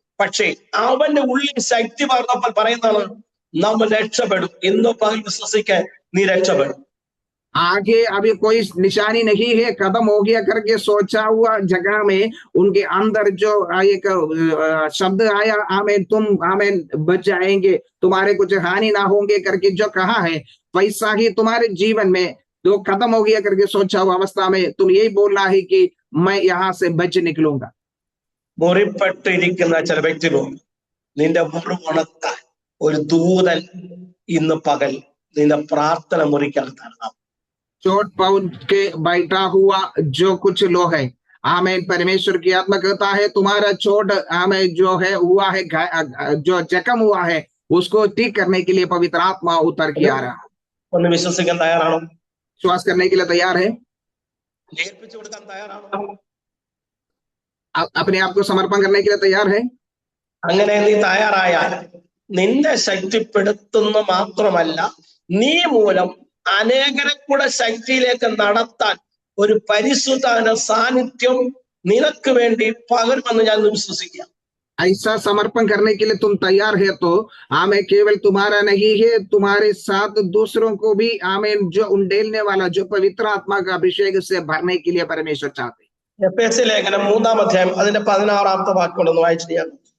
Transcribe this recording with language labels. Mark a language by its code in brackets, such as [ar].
[ml] പക്ഷേ അവന്റെ ഉള്ളിൽ ശക്തി പകർന്നപ്പോൾ പറയുന്നതാണ്, നമ്മൾ രക്ഷപ്പെടും. ഇന്ന് പകൽ വിശ്വസിക്കാൻ നീ രക്ഷപ്പെടും. [hi] आगे अभी कोई निशानी नहीं है, खत्म हो गया करके सोचा हुआ जगह में उनके अंदर जो एक शब्द आया, आमेन, तुम आमेन बच जाएंगे, तुम्हारे कुछ हानि ना होंगे करके जो कहा है, वैसा ही तुम्हारे जीवन में जो खत्म हो गया करके सोचा हुआ अवस्था में तुम यही बोलना है कि मैं यहाँ से बच निकलूंगा। [ml] മുറിപ്പെട്ടിരിക്കുന്ന ചില വ്യക്തികളുണ്ട്, നിന്റെ മുറിവുണക്കാൻ ഒരു ദൂതൻ ഇന്ന് പകൽ നിന്റെ പ്രാർത്ഥന മുറിക്കകത്താണ്. [hi] चोट पहुंच के बैठा हुआ जो कुछ लोग है, आमेन, परमेश्वर की आत्मा कहता है तुम्हारा चोट आमेन जो है हुआ है, जो जख्म हुआ है उसको ठीक करने के लिए पवित्र आत्मा उतर के आ रहा है। [ml] ഒന്ന് വിശ്വസിക്കാൻ തയ്യാറാണോ? [hi] विश्वास करने के लिए तैयार है? [ml] ഏൽപ്പിച്ചു കൊടുക്കാൻ തയ്യാറാണോ? [hi] अपने आप को समर्पण करने के लिए तैयार है? [ml] അങ്ങനെ നീ തയ്യാറായാൽ നിന്റെ ശക്തിപ്പെടുത്തുന്ന മാത്രമല്ല, നീ മൂലം അനേകരെ കൂടെ ശക്തിയിലേക്ക് നടത്താൻ ഒരു പരിശുദ്ധാത്മ സാന്നിധ്യം നിനക്ക് വേണ്ടി പകരുമെന്ന് ഞാൻ വിശ്വസിക്കാം. [hi] ऐसा समर्पण करने के लिए तुम तैयार है तो आमें केवल तुम्हारा नहीं है, तुम्हारे साथ दूसरों को भी आमें जो उंडेलने वाला, जो पवित्र आत्मा का अभिषेक से भरने के लिए परमेश्वर चाहते। [ml] എഫേസ്യ ലേഖനം 3-ാം അധ്യായം അതിന്റെ 16-ാമത്തെ വാക്യോടൊന്ന് വായിച്ചു ചെയ്യാം.